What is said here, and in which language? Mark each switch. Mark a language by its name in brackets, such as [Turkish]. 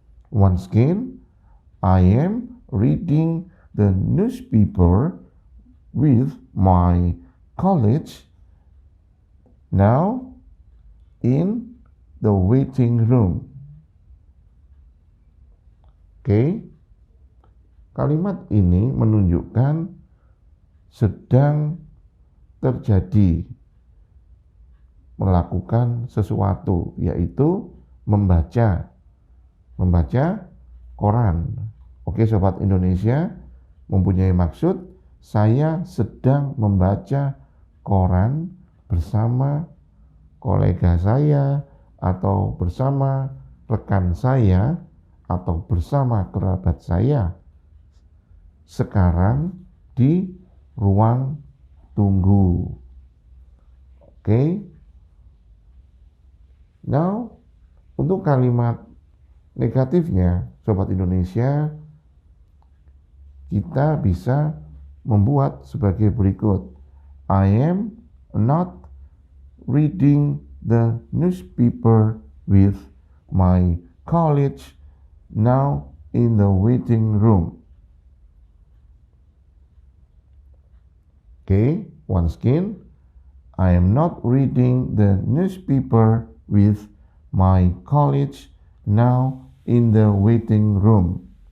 [English] Once again, I am reading the newspaper with my colleagues now in the waiting room. [Indonesian] Oke, kalimat ini menunjukkan sedang terjadi melakukan sesuatu, yaitu membaca koran. Oke, Sobat Indonesia, mempunyai maksud saya sedang membaca koran bersama kolega saya atau bersama rekan saya atau bersama kerabat saya sekarang di ruang tunggu. Oke. Now, untuk kalimat negatifnya, Sobat Indonesia, kita bisa membuat sebagai berikut. [English] I am not reading the newspaper with my colleagues now in the waiting room. Okay, once again, I am not reading the newspaper with my colleagues now in the waiting room.